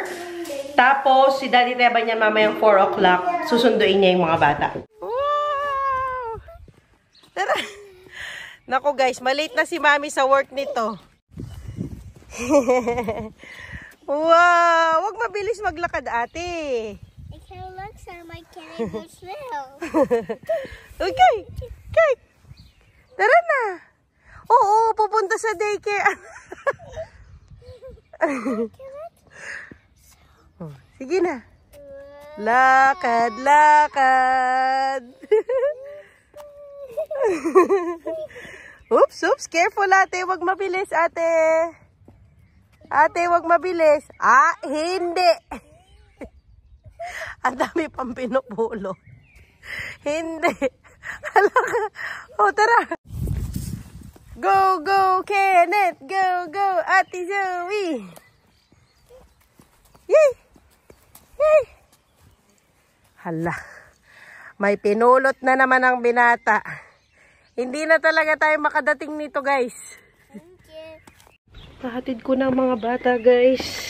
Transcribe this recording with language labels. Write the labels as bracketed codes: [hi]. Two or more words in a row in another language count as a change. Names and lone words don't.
[tl] Tapos, si Daddy Teba niya mamayang 4 o'clock, susunduin niya yung mga bata. Wow! Tara! Naku guys, malate na si Mami sa work nito. Wow! Huwag mabilis maglakad, ate. [nl] Ik ga langzaam, maar ik kan niet zo snel. [tl] Okay. Okay. Tara na. Oo, pupunta sa daycare. Oh, sige na. Lakad, lakad. [en] Oops, oops. Careful, ate. [tl] Huwag mabilis, ate. Ate, huwag mabilis. Ah, hindi. Ang dami pang pinupulo. Hindi. Halaka. O, tara. [en] Go, go, Kenneth. Go, go, [tl] Ate Zoe. Yay! Yay! Hala. May pinulot na naman ang binata. Hindi na talaga tayo makadating nito, guys. Pahatid ko na mga bata, guys.